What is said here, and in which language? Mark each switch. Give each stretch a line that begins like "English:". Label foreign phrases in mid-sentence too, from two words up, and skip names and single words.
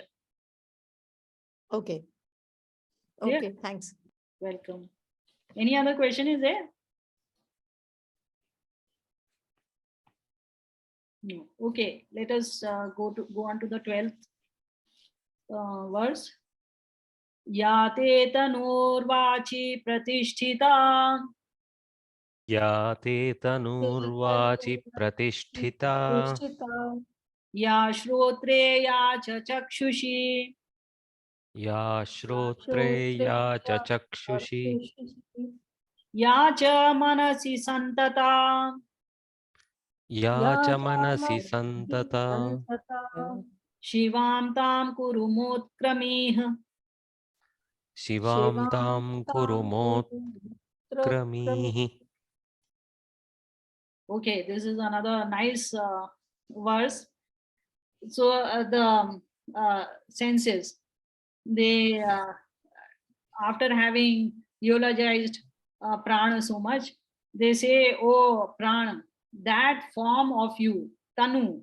English: Okay. Yeah. Okay, thanks. Welcome. Any other question is there? No. Okay, let us go on to the 12th verse.
Sanskrit: Yate tanurvachi pratisthita. Yate tanurvachi pratisthita. Ya shrotre ya cha chakshushi. Ya shrotre ya cha chakshushi. Ya cha manasi santata. Ya cha manasi santata. Shivam tam kuru motkramiha. Shivam tam kuru motkramihi.
English: Okay, this is another nice verse. So the senses, they after having eulogized prana so much, they say, oh prana, that form of you, tanu.